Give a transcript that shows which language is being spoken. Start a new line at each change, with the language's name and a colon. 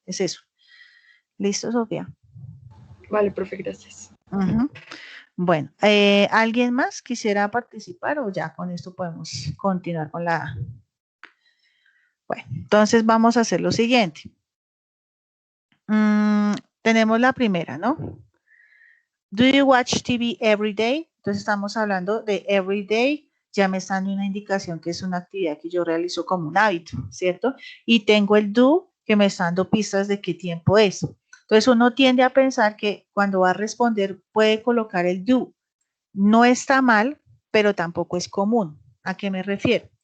Spanish: Es eso. ¿Listo, Sofía? Vale, profe, gracias. Bueno, ¿alguien más quisiera participar o ya con esto podemos continuar con la... Bueno, entonces vamos a hacer lo siguiente. Tenemos la primera, ¿no?
English: Do you watch TV every day?
Spanish: Entonces estamos hablando de
English: every day,
Spanish: ya me está dando una indicación que es una actividad que yo realizo como un hábito, ¿cierto? Y tengo el do que me está dando pistas de qué tiempo es. Entonces uno tiende a pensar que cuando va a responder puede colocar el do. No está mal, pero tampoco es común. ¿A qué me refiero?